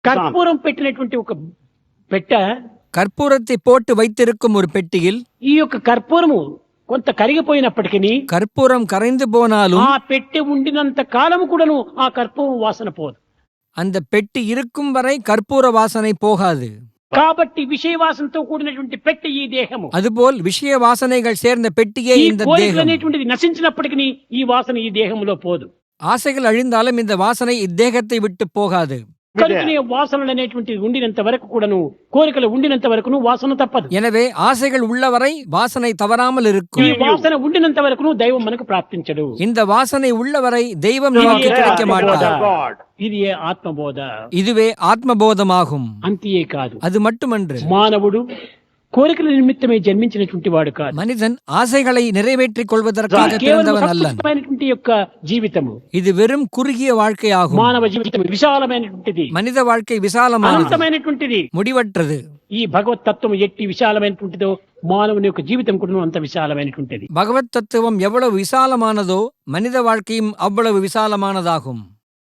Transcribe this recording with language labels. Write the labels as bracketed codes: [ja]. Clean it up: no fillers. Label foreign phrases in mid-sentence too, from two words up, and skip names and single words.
[te] కర్పూరం పెట్టినటువంటి ఒక పెట్ట, [ta] கற்பூரத்தை போட்டு வைத்திருக்கும் ஒரு பெட்டியில் [te] ఈ యొక్క కర్పూరము కొంత కరిగిపోయినప్పటికీ [ta] கற்பூரம் கரைந்து போனாலும் [te] ఆ పెట్టె ఉండినంత కాలం కూడాను ఆ కర్పూరం వాసన పోదు. [ta] அந்த பெட்டி இருக்கும் வரை கற்பூர வாசனை போகாது. [te] కాబట్టి విషయ వాసనతో కూడినటువంటి పెట్టె ఈ దేహము. [ta] அதுபோல் விஷய வாசனைகள் சேர்ந்த பெட்டியே [te] ఈ [ta] இந்த [te] కోరికలు [ta] தேகம். [te] అనేటువంటిది నశించినప్పటికీ ఈ వాసన ఈ దేహంలో పోదు. [ta] ஆசைகள் அழிந்தாலும் இந்த வாசனை இத்தேகத்தை விட்டு போகாது. [te] కనుకనే వాసనలు అనేటువంటిది ఉండినంత వరకు కూడాను, కోరికలు ఉండినంత వరకును వాసన తప్పదు. [ta] எனவே ఆశைகள் உள்ளவரை வாசனை தவறாமல் [te] ఈ [ta] இருக்கும். [te] వాసన ఉండినంత వరకును దైవం మనకు ప్రాప్తించడు. [ta] இந்த வாசனை உள்ளவரை தெய்வம் நமக்கு கிடைக்க மாட்டார். [te] ఇది ఆత్మబోధ. [ta] இதுவே ஆத்மபோதமாகும். [te] అంతే కాదు, [ta] அது மட்டுமன்று, [te] మానవుడు కోరికల నిమిత్తమే జన్మించినటువంటి వాడు కాదు. [ta] மனிதன் ஆசைகளை நிறைவேற்றிக் கொள்வதற்காக [te] కేవలం [ta] பிறந்தவன் அல்லன். [te] సంకుచితమైనటువంటి యొక్క జీవితము, [ta] இது வெறும் குறுகிய வாழ்க்கையாகும். [te] మానవ జీవితం విశాలమైనటువంటిది, [ta] மனித வாழ்க்கை விசாலமானது, [te] అనంతమైనటువంటిది. [ta] முடிவற்றது. [te] ఈ భగవత్ తత్వం ఎట్టి విశాలమైనటువంటిదో మానవుని యొక్క జీవితం కూడా అంత విశాలమైనటువంటిది. [ta] பகவத் தத்துவம் எவ்வளவு விசாலமானதோ மனித வாழ்க்கையும் அவ்வளவு விசாலமானதாகும்.